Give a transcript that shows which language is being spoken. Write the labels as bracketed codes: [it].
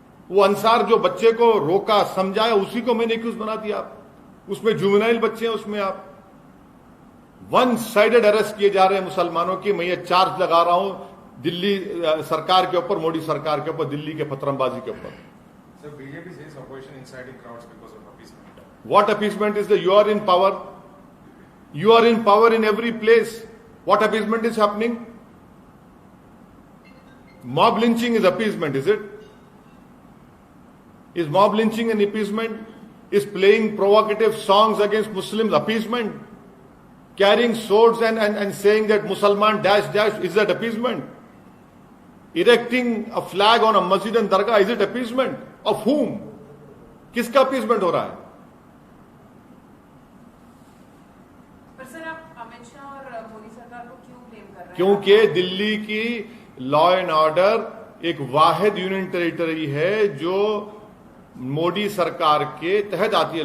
[hi] वो अंसार जो बच्चे को रोका, समझाया, उसी को मैंने एक्यूज बना दिया आप। उसमें जुवेनाइल बच्चे हैं, उसमें आप वन साइडेड अरेस्ट किए जा रहे हैं मुसलमानों की। मैं ये चार्ज लगा रहा हूं दिल्ली सरकार के ऊपर, मोदी सरकार के ऊपर, दिल्ली के पतरंबाजी के ऊपर। [en] Sir, BJP says opposition inciting crowds because of appeasement. What appeasement is there? You are in power. You are in power in every place. What appeasement is happening? Mob lynching is appeasement, is it? Is mob lynching an appeasement? Is playing provocative songs against Muslims appeasement? Carrying swords and saying that Musalman dash dash, is that appeasement? Erecting a flag on a masjid and dargah, is it appeasement? Of whom? [hi] किसका appeasement हो रहा है? पर sir, आप अमित शाह और मोदी सरकार को क्यों ब्लेम कर रहे हैं? क्योंकि दिल्ली की लॉ एंड ऑर्डर एक वाहिद यूनियन टेरिटरी है जो मोदी सरकार के तहत आती है।